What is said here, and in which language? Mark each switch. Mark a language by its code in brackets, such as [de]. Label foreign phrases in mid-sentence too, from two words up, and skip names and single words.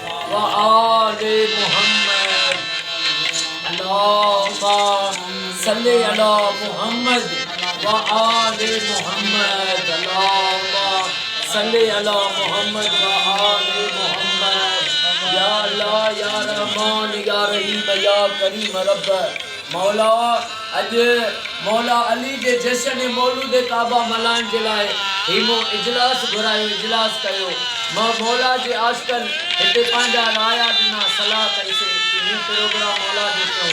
[ar] وآل محمد. اللهم صل على محمد وآل محمد. اللهم صل على محمد وآل محمد. يا الله يا رحمن يا رحيم يا كريم رب. [sd] मौला अज मौला अली जे जश्न मौलूद काबा मल्हाइण जे लाइ हिमो इजलास घुरायो, इजलास कयो। मां मौला जे आशिकन हिते पंहिंजा राया ॾिना, सलाह कईसीं कि हीअ प्रोग्राम मौला जो कयो।